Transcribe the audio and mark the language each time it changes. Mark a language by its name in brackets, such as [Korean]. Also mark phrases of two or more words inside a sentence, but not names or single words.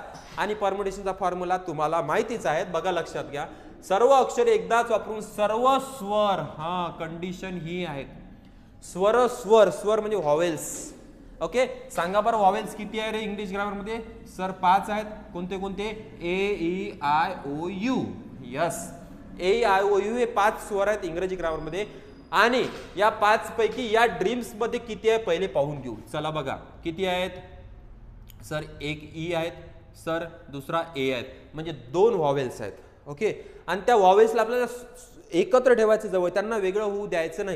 [Marathi] आणि परमुटेशनचा फॉर्म्युला तुम्हाला माहितीच आहे. बघा लक्षात घ्या. सर्व अक्षरे एकदाच वापरून सर्व स्वर, हा कंडिशन ही आहे. स्वर म्हणजे व्हॉवेल्स. ओके सांगा बरं व्हॉवेल्स किती आहे रे [English] English grammar [Marathi] मध्ये. सर 5 आहेत. कोणते कोणते, [English] A-E-I-O-U. [Marathi] यस A-E-I-O-U हे 5 स्वर आहेत इंग्रजी ग्रामर मध्ये. आणि या 5 पैकी या ड्रीम्स मध्ये किती आहे पहिले पाहून घेऊ. चला बघा किती आहेत. सर एक E आहेत, सर दुसरा A आहेत, म्हणजे 2 व्हॉवेल्स आहेत. ओके आणि त्या व्हॉवेल्सला आपल्याला एकत्र ठेवायचं जवळ, त्यांना वेगळं होऊ द्यायचं नाही.